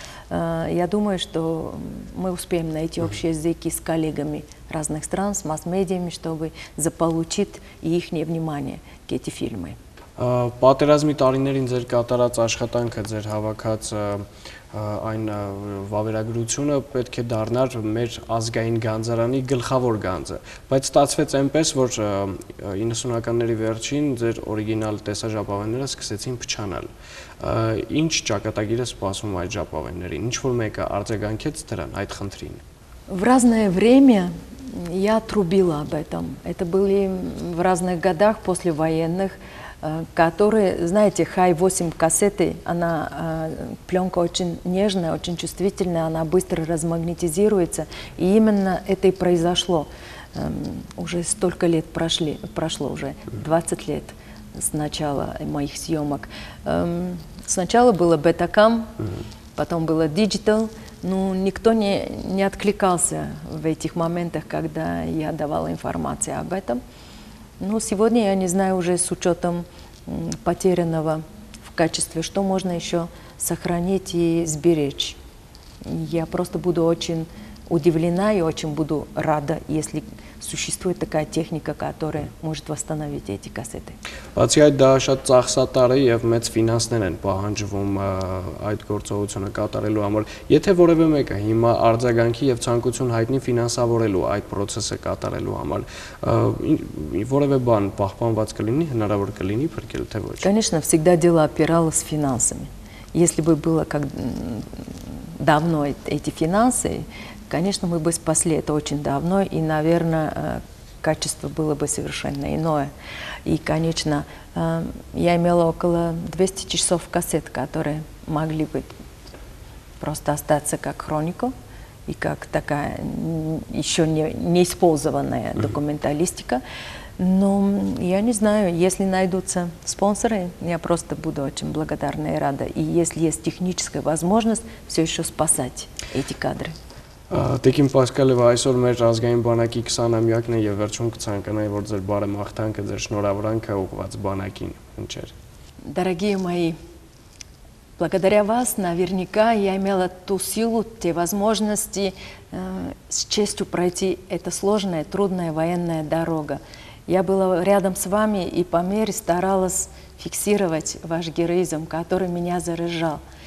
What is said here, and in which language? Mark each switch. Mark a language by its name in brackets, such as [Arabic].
[Russian] Я думаю, что мы успеем найти общие языки с коллегами разных стран, с масс-медиами, чтобы заполучить их внимание к этим фильмам. [Armenian] Պատերազմի տարիներին ձեր կատարած աշխատանքը, ձեր հավաքած այն վավերագրությունը պետք է դառնար մեր ազգային գանձարանի գլխավոր գանձը, բայց ստացվեց այնպես, որ 90-ականների վերջին ձեր օրիգինալ տեսաժապավենները սկսեցին փչանալ։ Ինչ ճակատագիր է սպասում այդ ժապավեններին, ինչ որ մեկը արձագանքեց դրան, այդ խնդրին։ [Russian] В разное время я трубила об этом. Это были в разных годах послевоенных, которые, знаете, Хай-8 кассеты, она пленка очень нежная, очень чувствительная, она быстро размагнетизируется, и именно это и произошло. Уже столько лет прошло уже 20 лет с начала моих съемок. Сначала было Betacam, потом было Digital, но никто не откликался в этих моментах, когда я давала информацию об этом. Но сегодня я не знаю уже с учетом потерянного в качестве, что можно еще сохранить и сберечь. Я просто буду очень удивлена и очень буду рада, если существует такая техника, которая может восстановить эти кассеты. [Armenian] Բացի այդ դա շատ ծախսատար է եւ մեծ ֆինանսներ են պահանջվում այդ գործողությունը կատարելու համար։ Եթե որևէ մեկը հիմա արձագանքի եւ ցանկություն հայտնի ֆինանսավորելու այդ process-ը կատարելու համար, որևէ բան պահպանված կլինի, հնարավոր կլինի փրկել թե ոչ։ [Russian] Конечно, всегда дело опиралось финансами. Если бы было как давно эти финансы, конечно, мы бы спасли это очень давно, и, наверное, качество было бы совершенно иное. И, конечно, я имела около 200 часов кассет, которые могли бы просто остаться как хроника и как такая еще не использованная документалистика. Но я не знаю, если найдутся спонсоры, я просто буду очень благодарна и рада. И если есть техническая возможность, все еще спасать эти кадры. [Armenian] Տիկին Պասկալևա, այսօր մեր ազգային բանակի 20-ամյակն է եւ վերջում կցանկանայի, որ ձեր բարեմաղթանքը, ձեր շնորհավորանքը ուղղված бանակին ընչեր։ [Russian] Дорогие мои, благодаря вас наверняка я имела ту силу, те возможности с честью пройти эта сложная, трудная военная дорога. Я была рядом с вами и по мере старалась фиксировать ваш героизм, который меня заражал.